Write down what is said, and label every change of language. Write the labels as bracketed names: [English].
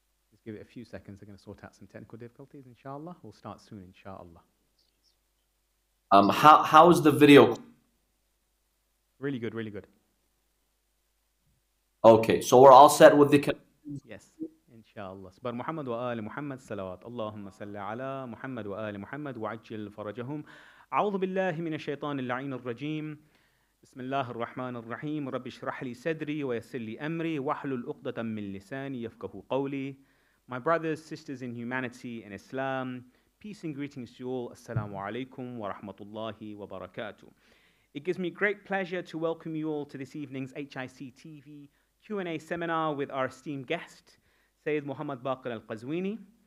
[English] Just give it a few seconds. They're going to sort out some technical difficulties, inshallah. We'll start soon, inshallah. How's the video? Really good, really good. Okay, so we're all set with the. Yes, inshallah. [Arabic] سبحان محمد وآل محمد صلوات اللهم صل على محمد وآل محمد وعجل فرجهم. أعوذ بالله من الشيطان اللعين الرجيم. بسم الله الرحمن الرحيم. رب اشرح لي صدري ويسر لي أمري واحلل عقدة من لساني يفقهوا قولي. [English] My brothers, sisters in humanity and Islam, peace and greetings to you all. [Arabic] Assalamu alaikum wa rahmatullahi wa barakatuh. [English] It gives me great pleasure to welcome you all to this evening's HICTV Q&A seminar with our esteemed guest, Sayyid Mohammed Baqer Al-Qazwini.